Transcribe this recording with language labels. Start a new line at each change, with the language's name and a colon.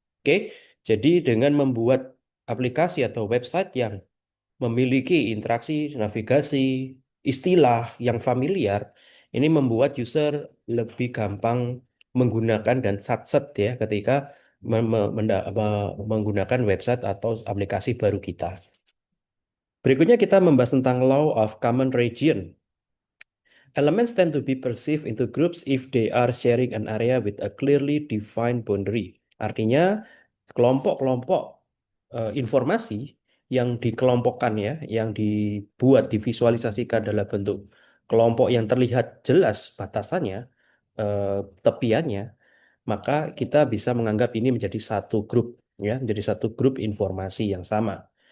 Indonesian: Oke, jadi dengan membuat aplikasi atau website yang memiliki interaksi, navigasi, istilah yang familiar, ini membuat user lebih gampang menggunakan dan satset ya ketika menggunakan website atau aplikasi baru kita. Berikutnya kita membahas tentang Law of Common Region.
English: Elements tend to be perceived into groups if they are sharing an area with a clearly defined boundary.
Indonesian: Artinya, kelompok-kelompok informasi yang dikelompokkan ya, yang dibuat, divisualisasikan dalam bentuk kelompok yang terlihat jelas batasannya, tepiannya, maka kita bisa menganggap ini menjadi satu grup ya, menjadi satu grup informasi yang sama.